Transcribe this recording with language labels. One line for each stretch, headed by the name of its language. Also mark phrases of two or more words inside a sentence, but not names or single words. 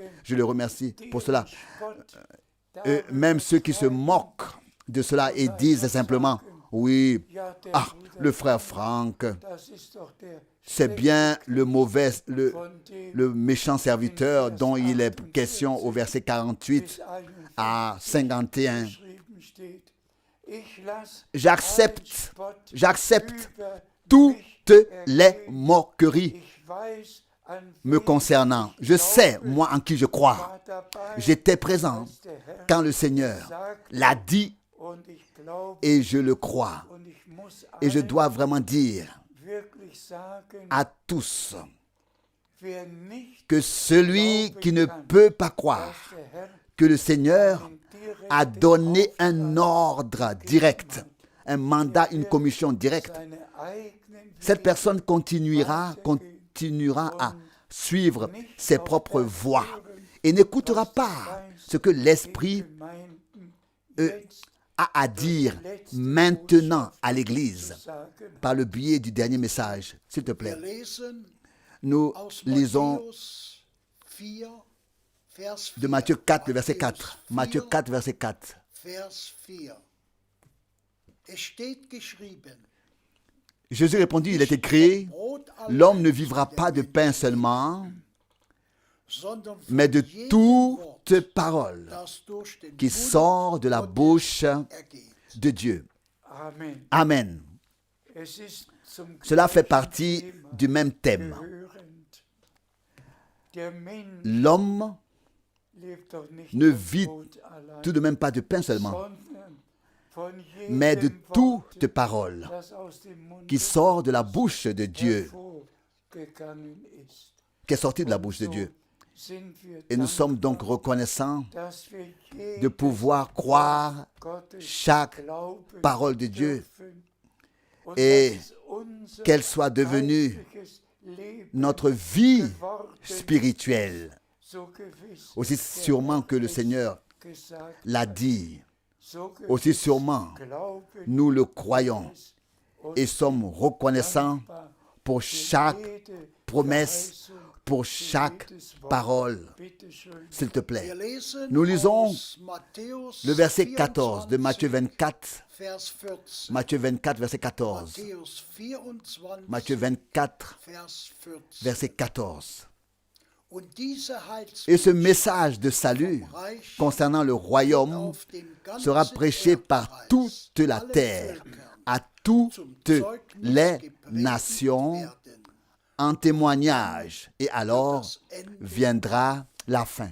French: Je le remercie pour cela. Même ceux qui se moquent de cela et disent simplement, oui, le frère Franck, c'est bien le mauvais, le méchant serviteur dont il est question au verset 48 à 51. J'accepte toutes les moqueries me concernant. Je sais, moi, en qui je crois.
German: war dabei,
French: J'étais présent
German: als der Herr
French: quand le Seigneur l'a dit
German: und ich glaube
French: et je le crois.
German: und ich muss
French: Et je
German: allen
French: dois vraiment dire
German: wirklich sagen,
French: à tous
German: wer nicht
French: que celui qui ne peut pas croire
German: dass der Herr
French: que le Seigneur
German: den direkten
French: a donné
German: Auftrag,
French: un ordre direct, un mandat, une commission directe,
German: seine eigenen
French: cette personne continuera à suivre ses propres voies et n'écoutera pas ce que l'Esprit
German: Gemeinden
French: a à dire maintenant à l'Église
German: sagen.
French: par le biais du dernier message. S'il te plaît,
German: Wir lesen
French: nous
German: aus
French: lisons
German: Matthäus 4, Vers 4.
French: de Matthieu 4, le verset 4.
German: Matthäus
French: Matthieu
German: 4,
French: 4, verset 4.
German: Vers 4. Es steht geschrieben,
French: Jésus répondit, il est écrit,
German: Brot
French: l'homme ne
German: allein
French: vivra
German: der
French: pas de
German: Mensch
French: pain
German: lebt,
French: seulement,
German: sondern von
French: mais de
German: jedem
French: toute
German: Wort,
French: parole
German: das durch den
French: qui
German: Mund
French: sort de la
German: Gottes
French: bouche
German: ergeht.
French: de Dieu.
German: Amen.
French: Amen.
German: Es ist zum
French: Cela fait
German: gleichen
French: partie
German: Thema
French: du même thème.
German: gehörend. Der Mensch
French: L'homme
German: lebt doch nicht
French: ne
German: vom
French: vit
German: Brot allein,
French: tout de même pas de pain seulement,
German: sondern von
French: mais de
German: jedem
French: toute
German: Wort,
French: parole
German: das aus dem Munde
French: qui sort de la bouche de Dieu,
German: hervorgegangen ist.
French: qui est sorti de la bouche de
German: So
French: Dieu.
German: sind wir
French: Et nous sommes donc
German: dankbar,
French: reconnaissants
German: dass wir
French: de
German: jedes
French: pouvoir croire
German: Gottes
French: chaque
German: glauben
French: parole de Dieu
German: dürfen und
French: et
German: dass unser
French: qu'elle soit devenue
German: geistliches Leben
French: notre vie
German: geworden
French: spirituelle,
German: so gewiss
French: aussi sûrement que le Seigneur
German: gesagt,
French: l'a dit,
German: so
French: aussi
German: gewiss
French: sûrement
German: glauben
French: nous le croyons
German: es und
French: et sommes reconnaissants
German: dankbar
French: pour
German: für
French: chaque
German: jede
French: promesse,
German: Verheißung,
French: pour
German: für
French: chaque
German: jedes Wort.
French: parole.
German: Bitte schön.
French: S'il te plaît.
German: Wir lesen
French: Nous lisons
German: aus Matthäus
French: le verset 14 de
German: 24,
French: Matthieu 24.
German: Vers 14.
French: Matthieu 24, verset 14.
German: Matthäus 24,
French: Matthieu 24,
German: Vers 14.
French: verset 14.
German: Und diese
French: Et ce
German: Heilsbotschaft
French: message de salut
German: vom Reich
French: concernant le royaume
German: auf den ganzen
French: sera prêché par
German: Erdkreis,
French: toute la
German: allen
French: terre,
German: Völkern,
French: à
German: zum
French: toutes
German: Zeugnis
French: les
German: gepredigt
French: nations
German: werden.
French: en témoignage. Et alors
German: Das Ende
French: viendra la fin.